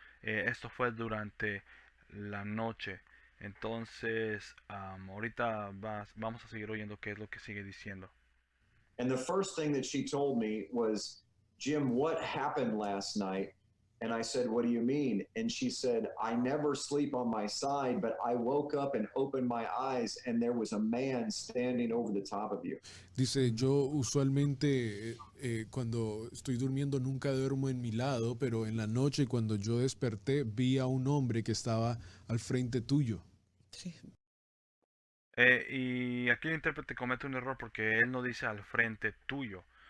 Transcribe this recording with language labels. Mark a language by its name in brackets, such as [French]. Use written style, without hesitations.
[Spanish] Esto fue durante la noche. Entonces ahorita vamos a seguir oyendo qué es lo que sigue diciendo. [English] And the first thing that she told me was, Jim, what happened last night? And I said, what do you mean? And she said, I never sleep on my side, but I woke up and opened my eyes and there was a man standing over the top of you. [Spanish] Dice, yo usualmente cuando estoy durmiendo nunca duermo en mi lado, pero en la noche cuando yo desperté vi a un hombre que estaba al frente tuyo. Sí. Y aquí el intérprete comete un error porque él no dice al frente tuyo.